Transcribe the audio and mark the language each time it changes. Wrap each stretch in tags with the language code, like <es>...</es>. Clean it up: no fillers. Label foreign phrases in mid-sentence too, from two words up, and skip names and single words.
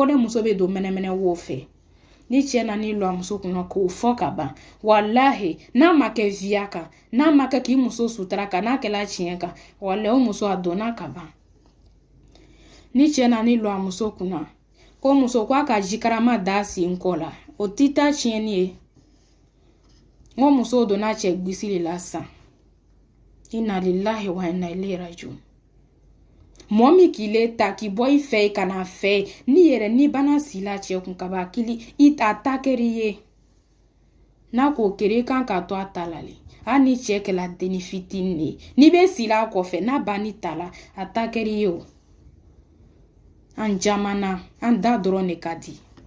<bm>ne muso bɛ don mɛnɛmɛnɛ wo fɛ ni cɛ na ni lɔ a muso kunna k'o fɔ ka ban walahi n'a ma kɛ viya kan n'a ma kɛ k'i muso sutura kan n'a kɛla tiɲɛ kan walahi o muso a donna ka ban ni cɛ na ni lɔ a muso kunna ko muso ko a ka jikarama da sen kɔ la o ti taa tiɲɛni ye n ko muso donna cɛ gbisi de la sisan</bm> <ar>inna lillahi wa inna ilaihi rajiun</ar> <bm>mɔgɔ min k'i le ta k'i bɔ i fɛ ka na fɛ ni yɛrɛ ni bana sila cɛ kun ka ba kili i ta kɛri ye n'a k'o kɛra i kan ka to a ta la le hali ni cɛ kɛla denni fitinin de ye n'i bɛ sila a kɔfɛ n'a ba ni ta la a ta kɛri ye o an jamana an da dɔrɔn de ka di</bm>